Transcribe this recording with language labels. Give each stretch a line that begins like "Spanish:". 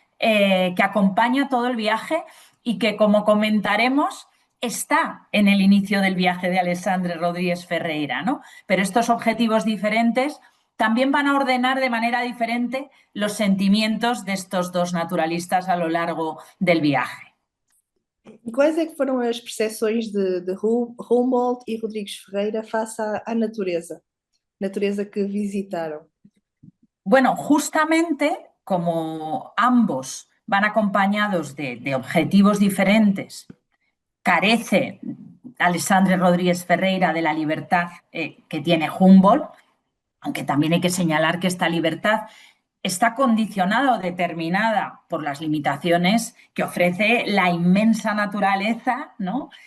Spanish: Que acompaña todo el viaje y que, como comentaremos, está en el inicio del viaje de Alexandre Rodríguez Ferreira, ¿no? Pero estos objetivos diferentes también van a ordenar de manera diferente los sentimientos de estos dos naturalistas a lo largo del viaje.
Portuguese: E quais é que foram as percepções de Humboldt e Rodrigues Ferreira face à natureza que visitaram?
Spanish: Bueno, justamente como ambos van acompañados de objetivos diferentes, carece Alexandre Rodríguez Ferreira de la libertad que tiene Humboldt, aunque también hay que señalar que esta libertad está condicionada o determinada por las limitaciones que ofrece la inmensa naturaleza, ¿no?